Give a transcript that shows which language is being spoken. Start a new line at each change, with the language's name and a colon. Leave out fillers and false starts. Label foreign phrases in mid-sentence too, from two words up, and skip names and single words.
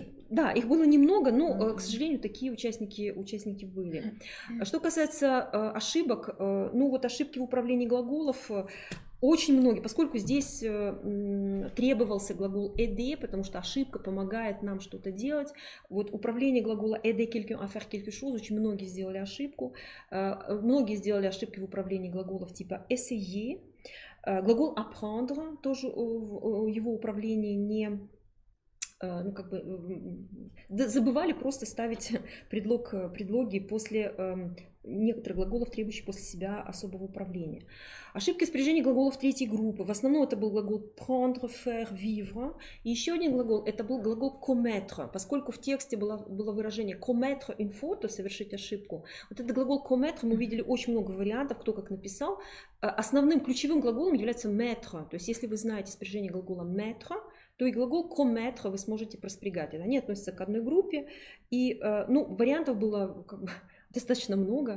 Russian: Да, их было немного, но, к сожалению, такие участники были. Что касается ошибок, ну вот ошибки в управлении глаголов, очень многие, поскольку здесь требовался глагол aider, потому что ошибка помогает нам что-то делать. Вот управление глагола
French: aider quelqu'un à faire quelque chose,
Russian: очень многие сделали ошибку. Многие сделали ошибки в управлении глаголов типа essayer. Глагол apprendre, тоже его управление не... Ну, как бы, забывали просто ставить предлоги после некоторых глаголов, требующих после себя особого управления. Ошибки в спряжении глаголов третьей группы. В основном это был глагол
French: prendre, faire, vivre.
Russian: И еще один глагол, это был глагол commettre. Поскольку в тексте было выражение
French: commettre une faute,
Russian: совершить ошибку. Вот этот глагол commettre мы видели очень много вариантов, кто как написал. Основным ключевым глаголом является mettre. То есть если вы знаете спряжение глагола mettre, то и глагол commettre вы сможете проспрягать. Они относятся к одной группе. И вариантов было как бы достаточно много.